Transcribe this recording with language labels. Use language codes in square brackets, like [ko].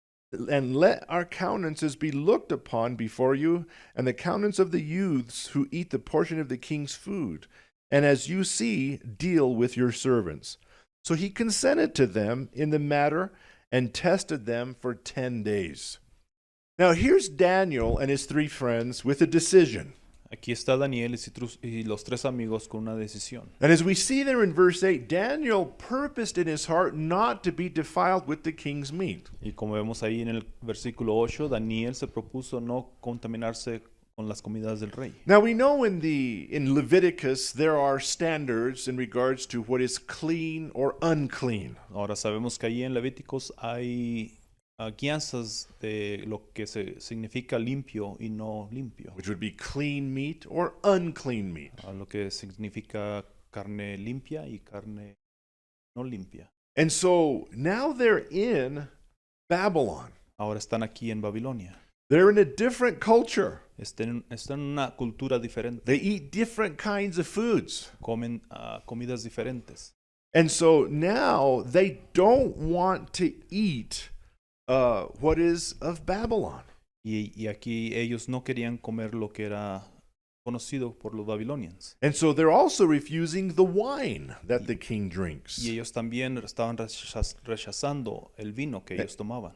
[en] And let our countenances be looked upon before you, and the countenance of the youths who eat the portion of the king's food. And as you see, deal with your servants. So he consented to them in the matter and tested them for 10 days. Now here's Daniel and his 3 friends with a decision. [es] Aquí está Daniel y los 3 amigos con una decisión. [en] And as we see there in verse 8, Daniel purposed in his heart not to be defiled with the king's meat. [es] Y como vemos ahí en el versículo 8, Daniel se propuso no contaminarse con las comidas del rey. [en] Now we know in Leviticus there are standards in regards to what is clean or unclean. [es] Ahora sabemos que ahí en Levíticos hay guianzas de lo que significa limpio y no limpio. [en] Which would be clean meat or unclean meat. [es] Lo que significa carne limpia y carne no limpia. [en] And so now they're in Babylon. [es] Ahora están aquí en Babilonia. [en] They're in a different culture. [es] Están en una cultura diferente. [en] They eat different kinds of foods. [es] Comen comidas diferentes. [en] And so now they don't want to eat what is of Babylon. [es] Y aquí ellos no querían comer lo que era conocido por los babilonians. [en] And so they're also refusing the wine that the king drinks. [es] Y ellos también estaban rechazando el vino que ellos tomaban.